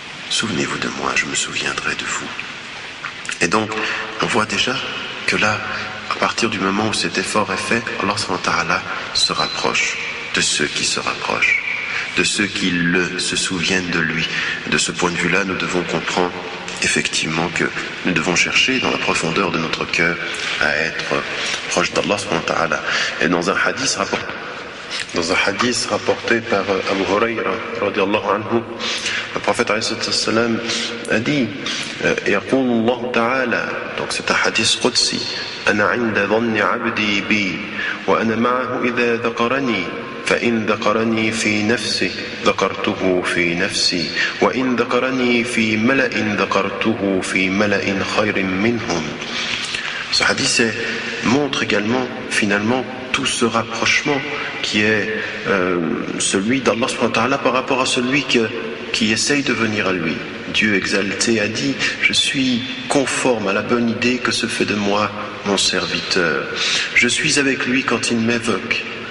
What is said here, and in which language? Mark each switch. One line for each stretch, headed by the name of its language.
French: Souvenez-vous de moi, je me souviendrai de vous. Et donc, on voit déjà que là, à partir du moment où cet effort est fait, Allah subhanahu wa ta'ala se rapproche de ceux qui se rapprochent, de ceux qui se souviennent de lui. De ce point de vue-là, nous devons comprendre effectivement que nous devons chercher dans la profondeur de notre cœur à être proche d'Allah subhanahu wa ta'ala. Et dans un hadith rapporté par Abu Hurayra radiyallahu anhu, le prophète alayhi salam a dit
Arabic: يقول الله تعالى,
French: donc c'est un hadith qudsi,
Arabic: أنا عند ظن عبدي بي وأنا معه إذا ذكرني فإن ذكرني في نفسه ذكرته في نفسي وإن ذكرني في ملأ ذكرته في ملأ خير منهم.
French: Ce hadith montre également finalement tout ce rapprochement qui est celui d'Allah subhanahu wa ta'ala par rapport à celui qui essaye de venir à lui. Dieu exalté a dit: je suis conforme à la bonne idée que se fait de moi mon serviteur. Je suis avec lui quand il m'évoque,